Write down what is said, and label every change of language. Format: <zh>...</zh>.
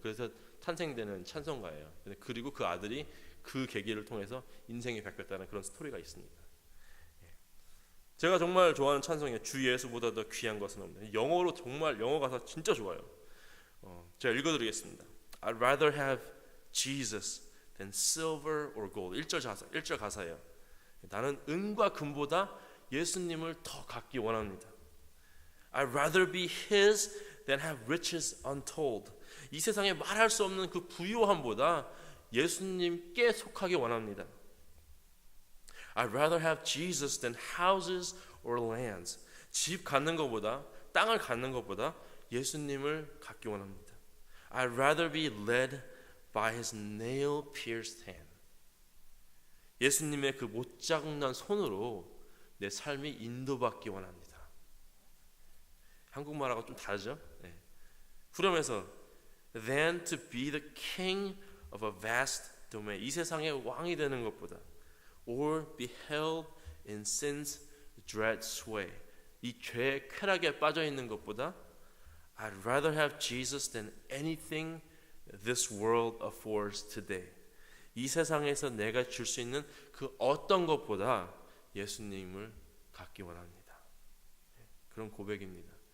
<ko>그래서 탄생되는 찬송가예요. 그리고 그 아들이 그 계기를 통해서 인생이 바뀌었다는 그런 스토리가 있습니다. 제가 정말 좋아하는 찬송이에요. 주 예수보다 더 귀한 것은 없네. 영어로 정말 영어 가사 진짜 좋아요. 제가 읽어드리겠습니다.</ko> <en>I'd rather have Jesus than silver or gold.</en> <ko>1절 가사예요. 나는 은과 금보다 예수님을 더 갖기 원합니다.</ko> <en>I'd rather be His than have riches untold.</en> <ko>이 세상에 말할 수 없는 그 부유함보다 예수님께 속하기 원합니다.</ko> <en>I'd rather have Jesus than houses or lands.</en> <ko>집 갖는 것보다 땅을 갖는 것보다 예수님을 갖기 원합니다.</ko> <en>I'd rather be led by His nail-pierced hand.</en> <ko>예수님의 그 못자국난 손으로 내 삶이 인도받기 원합니다. 한국말하고 좀 다르죠? 네. 후렴에서</ko> <en>than to be the king of a vast domain.</en> <ko>이 세상의 왕이 되는 것보다</ko> <en>or be held in sin's dread sway.</en> <ko>이 죄의 쾌락에 빠져 있는 것보다</ko> <en>I'd rather have Jesus than anything this world affords today.</en> <ko>이 세상에서 내가 줄 수 있는 그 어떤 것보다 예수님을 갖기 원합니다. 그런 고백입니다.</ko>